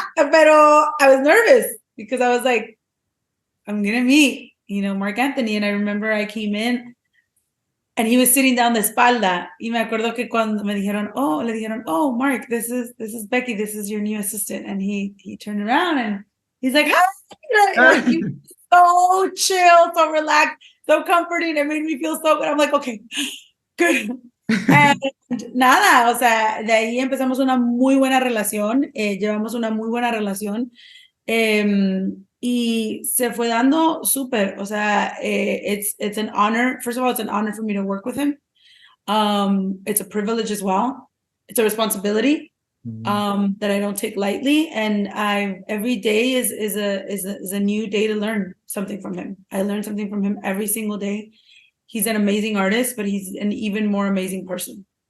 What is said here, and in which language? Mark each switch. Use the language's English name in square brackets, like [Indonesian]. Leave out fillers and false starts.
[English] Pero I was nervous because I was like, I'm going to meet, Marc Anthony. And I remember I came in and he was sitting down [Spanish] de espalda. Y me acuerdo que cuando le dijeron, oh, Marc, [English] this is Becky. This is your new assistant. And he turned around and he's like, hi. He was so chill, so relaxed, so comforting. It made me feel so good. I'm like, okay, good. [Spanish] And nada, o sea, de ahí empezamos una muy buena relación, llevamos una muy buena relación y se fue dando súper, o sea, [English] it's an honor. First of all, it's an honor for me to work with him. It's a privilege as well. It's a responsibility that I don't take lightly, and every day is a new day to learn something from him. I learn something from him every single day. He's an amazing artist, but he's an even more amazing person.